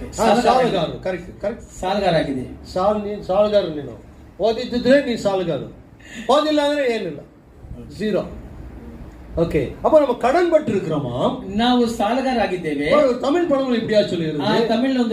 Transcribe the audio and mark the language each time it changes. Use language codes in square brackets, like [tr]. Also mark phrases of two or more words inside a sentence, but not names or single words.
[kn] ಸಾಲಗಾರ, [en] correct correct, [kn] ಸಾಲಗಾರಾಗಿದೆ. ನೀನು ಸಾಲಗಾರ, ನೀನು ಓದಿದ್ದಿದ್ರೆ ನೀನು ಸಾಲಗಾರ, ಓದಿಲ್ಲ ಅಂದ್ರೆ ಏನಿಲ್ಲ, ಜೀರೋ. [ta] ஓகே, அப்ப நம்ம கடன் பட்டு இருக்கிறோமா? [kn] ನಾವು ಸಾಲಗಾರಾಗಿದ್ದೇವೆ. [ta] தமிழ் பழமொழி இப்படியா சொல்லிருக்கு, தமிழ்ல ಒಂದು